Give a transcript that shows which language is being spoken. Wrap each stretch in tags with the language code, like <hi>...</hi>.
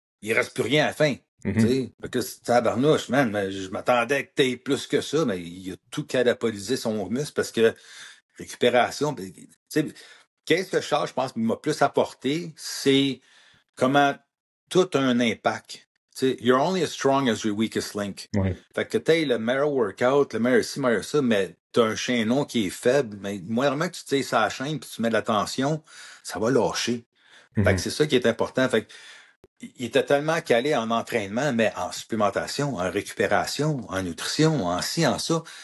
<fr>il reste plus rien à la fin. Mhm. T'sais. Fait que c'est tabarnouche, man, mais je m'attendais que t'aies plus que ça, mais il a tout catabolisé son muscle parce que récupération, t'sais, qu'est-ce que Charles, je pense, m'a plus apporté, c'est comment tout a un impact. Tu sais,</fr> <en>you're only as strong as your weakest link.</en> <fr>Ouais. Fait que t'aies le meilleur workout, le meilleur ci, le meilleur ça, mais t'as un chaînon qui est faible, mais moindrement que tu tires sa chaîne puis tu mets de la tension, ça va lâcher. Fait que Mhm. c'est ça qui est important. Fait que il était tellement calé en entraînement, mais en supplémentation, en récupération, en nutrition, en ci, en ça.</fr>